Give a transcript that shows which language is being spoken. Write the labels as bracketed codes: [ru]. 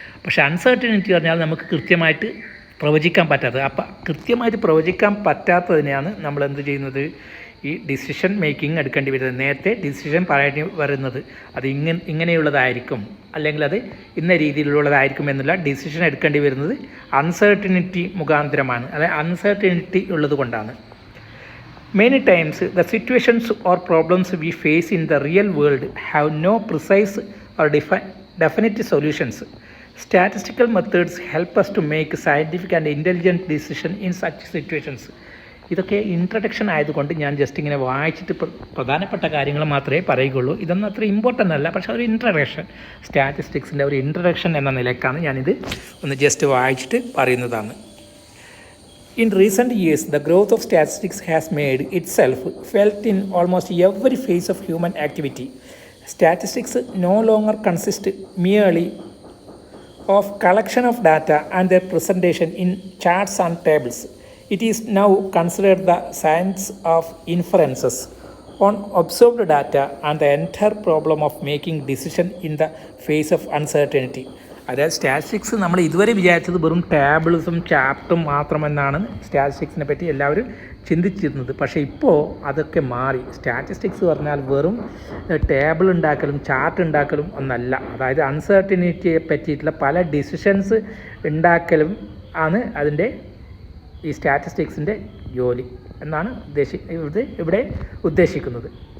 [ml] പക്ഷേ അൺസർട്ടനിറ്റി പറഞ്ഞാൽ നമുക്ക് കൃത്യമായിട്ട് പ്രവചിക്കാൻ പറ്റാത്തത്. അപ്പം കൃത്യമായിട്ട് പ്രവചിക്കാൻ പറ്റാത്തതിനെയാണ് നമ്മൾ എന്ത് ചെയ്യുന്നത്, ഈ ഡിസിഷൻ മേക്കിംഗ് എടുക്കേണ്ടി വരുന്നത്. നേരത്തെ ഡിസിഷൻ പറയേണ്ടി വരുന്നത് അത് ഇങ്ങനെയുള്ളതായിരിക്കും, അല്ലെങ്കിൽ അത് ഇന്ന രീതിയിലുള്ളതായിരിക്കും എന്നുള്ള ഡിസിഷൻ എടുക്കേണ്ടി വരുന്നത് അൺസർട്ടനിറ്റി മുഖാന്തരമാണ്, അതായത് അൺസർട്ടനിറ്റി ഉള്ളത് കൊണ്ടാണ്. [en] Many times, the situations or problems we face in the real world have no precise or definite solutions. Statistical methods help us to make scientific and intelligent decisions in such situations. [ml] ഇതൊക്കെ introduction ആയതുകൊണ്ട് ഞാൻ just ഇങ്ങനെ വായിച്ചിട്ട് പ്രധാനപ്പെട്ട കാര്യങ്ങൾ മാത്രമേ പറയുകയുള്ളൂ. ഇതൊന്നും അത്ര ഇമ്പോർട്ടൻ്റ് അല്ല, പക്ഷേ ഒരു ഇൻട്രഡക്ഷൻ, സ്റ്റാറ്റിസ്റ്റിക്സിൻ്റെ ഒരു ഇൻട്രഡക്ഷൻ എന്ന നിലക്കാണ് ഞാനിത് ഒന്ന് ജസ്റ്റ് വായിച്ചിട്ട് പറയുന്നതാണ്. [en] In recent years, the growth of statistics has made itself felt in almost every phase of human activity. Statistics no longer consist merely of collection of data and their presentation in charts and tables. It is now considered the science of inferences on observed data and the entire problem of making decision in the face of uncertainty. [ml] അതായത് statistics നമ്മൾ ഇതുവരെ വിചാരിച്ചത് വെറും ടേബിൾസും ചാപ്റ്ററും മാത്രമെന്നാണ് സ്റ്റാറ്റിസ്റ്റിക്സിനെ പറ്റി എല്ലാവരും ചിന്തിച്ചിരുന്നത്. പക്ഷേ ഇപ്പോൾ അതൊക്കെ മാറി. സ്റ്റാറ്റിസ്റ്റിക്സ് പറഞ്ഞാൽ വെറും ടേബിൾ ഉണ്ടാക്കലും ചാർട്ട് ഉണ്ടാക്കലും ഒന്നല്ല. അതായത് അൺസർട്ടനിറ്റിയെ പറ്റിയിട്ടുള്ള പല ഡിസിഷൻസ് ഉണ്ടാക്കലും ആണ് അതിൻ്റെ ഈ സ്റ്റാറ്റിസ്റ്റിക്സിൻ്റെ ജോലി എന്നാണ് ഇവിടെ ഉദ്ദേശിക്കുന്നത്.